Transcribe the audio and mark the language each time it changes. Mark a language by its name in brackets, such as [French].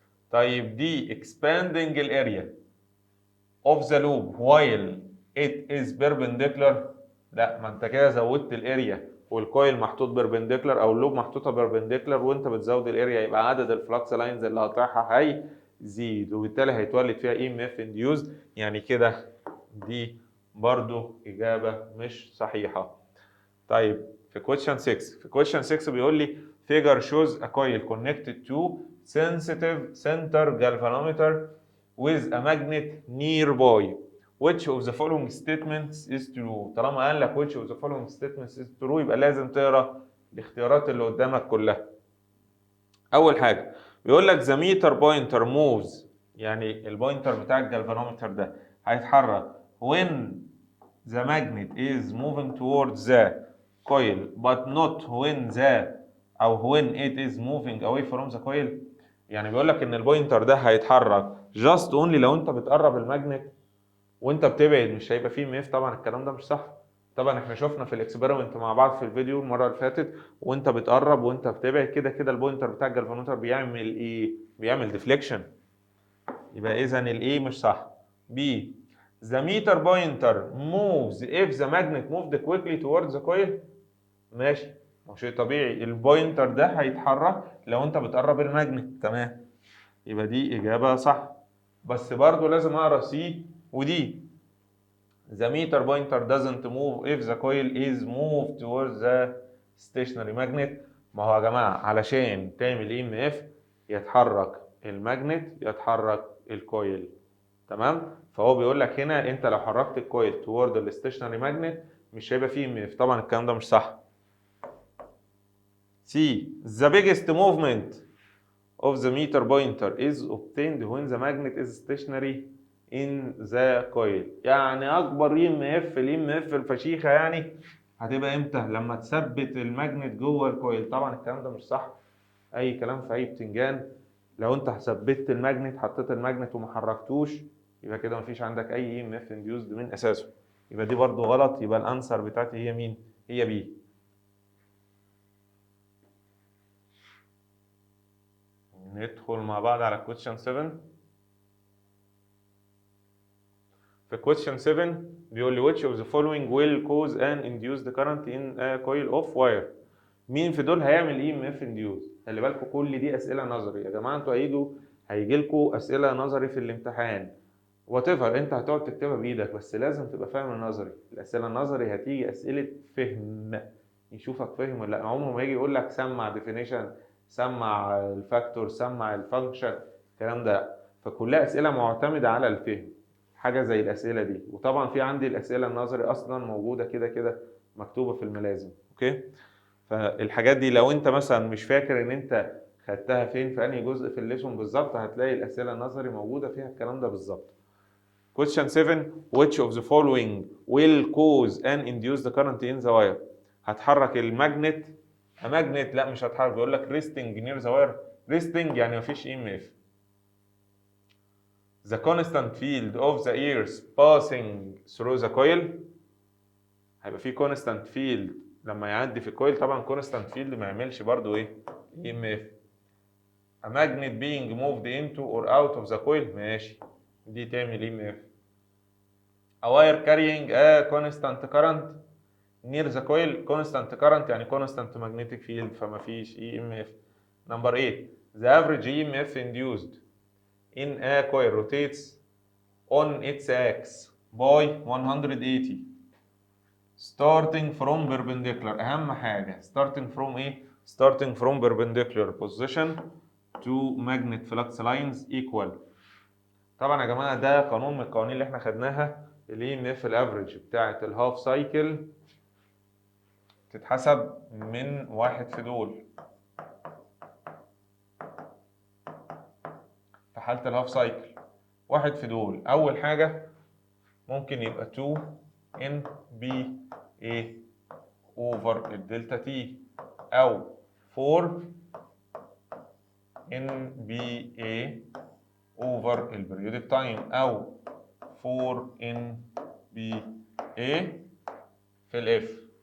[Arabic] طيب دي [English] expanding area of the loop while it is perpendicular، [Arabic] لا ما انت كده زودت الاريا والكويل محطوط بيربنديكولار او اللوب محطوطه بيربنديكولار وانت بتزود الاريا، يبقى عدد الفلكس لاينز اللي هتطرحها هيزيد وبالتالي هيتولد فيها اي ام اف انديوز. يعني كده دي برضو اجابه مش صحيحه. [English] طيب في question 6، في question 6 [Arabic] بيقول لي [English] figure shows a coil connected to sensitive center galvanometer with a magnet nearby. Which of the following statements is true؟ [Arabic] طالما قال لك [English] which of the following statements is true [Arabic] يبقى لازم تقرا الاختيارات اللي قدامك كلها. [English] أول حاجة بيقول لك the meter pointer moves، [Arabic] يعني البوينتر بتاع الجالفانومتر ده هيتحرك [English] when the magnet is moving towards the coil but not when أو when it is moving away from the coil. [Arabic] يعني بيقول لك إن البوينتر ده هيتحرك [English] just only [Arabic] لو أنت بتقرب الماجنت، وانت بتبعد مش هيبقى فيه ميف. طبعا الكلام ده مش صح. طبعا احنا شفنا في الاكسبيرمنت مع بعض في الفيديو المره اللي فاتت، وانت بتقرب وانت بتبعد كده كده البوينتر بتاع الجالفانومتر بيعمل ايه؟ بيعمل ديفليكشن. يبقى اذا الايه مش صح. [English] B the meter pointer moves if the magnet moved quickly towards the coil. [Arabic] ماشي، هو شيء طبيعي البوينتر ده هيتحرك لو انت بتقرب الماجنت، تمام، يبقى دي اجابه صح. بس برضو لازم اقرا سي ودي. [English] The meter pointer doesn't move if the coil is moved towards the stationary magnet. [Arabic] ما هو يا جماعة علشان تعمل اي ام اف يتحرك الماجنت يتحرك الكويل، تمام؟ فهو بيقول لك هنا انت لو حركت الكويل toward الستيشنري ماجنت مش هيبقى فيه ام اف. طبعا الكلام ده مش صح. [English] C the biggest movement of the meter pointer is obtained when the magnet is stationary in the coil. [Arabic] يعني اكبر اي ام اف، الاي ام اف الفشيخه يعني هتبقى امتى؟ لما تثبت الماجنت جوه الكويل. طبعا الكلام ده مش صح، اي كلام في اي بتنجان. لو انت ثبتت الماجنت، حطيت الماجنت وما حركتوش، يبقى كده مفيش عندك اي اي ام اف انديوزد من اساسه. يبقى دي برضو غلط، يبقى الانسر بتاعتي هي مين؟ هي بي. ندخل مع بعض على question 7. [English] في question 7 [Arabic] بيقول لي [English] which of the following will cause an induced current in a coil of wire. [Arabic] مين في دول هيعمل اي ام اف انديوز؟ خلي بالكم كل دي اسئله نظري يا جماعه، انتوا هيجي لكم اسئله نظري في الامتحان [English] whatever, [Arabic] انت هتقعد تكتبها بايدك بس لازم تبقى فاهم النظري. الاسئله النظري هتيجي اسئله فهم، يشوفك فاهم ولا لا. عمره ما يجي يقول لك سمع ديفينيشن، سمع الفاكتور، سمع الفانكشن، الكلام ده. فكلها اسئله معتمده على الفهم، حاجه زي الاسئله دي. وطبعا في عندي الاسئله النظري اصلا موجوده كده كده مكتوبه في الملازم. اوكي، فالحاجات دي لو انت مثلا مش فاكر ان انت خدتها فين في انهي جزء في الليسون بالظبط، هتلاقي الاسئله النظري موجوده فيها الكلام ده بالظبط. [English] Question 7 which of the following will cause an induced current in the wire. [Arabic] هتحرك الماجنت، ماجنت لا مش هتحرك، بيقول لك [English] resting near the wire. [Arabic] resting يعني مفيش EMF. [English] The constant field of the earth passing through the coil. [Arabic] هيبقى في [English] constant field [Arabic] لما يعدي في الكويل. طبعا constant field ما يعملش برضو ايه؟ EMF. [English] A magnet being moved into or out of the coil. [Arabic] ماشي، دي تعمل [English] EMF. a wire carrying a constant current near the coil. constant current يعني constant magnetic field [Arabic] فما فيش [English] EMF. number 8 the average EMF induced in a coil rotates on its axis by 180 starting from perpendicular. [Arabic] اهم حاجه [English] starting from ايه؟ starting from perpendicular position to magnet flux lines equal. [Arabic] طبعا يا جماعه ده قانون من القوانين اللي احنا خدناها. الاي ام اف الافريج بتاعه الهاف سايكل تتحسب من واحد في دول. في حاله الهاف سايكل واحد في دول، اول حاجه ممكن يبقى 2 ان بي اي اوفر الدلتا تي، او 4 ان بي اي اوفر البريودك تايم، او 4 ان بي اي في الاف.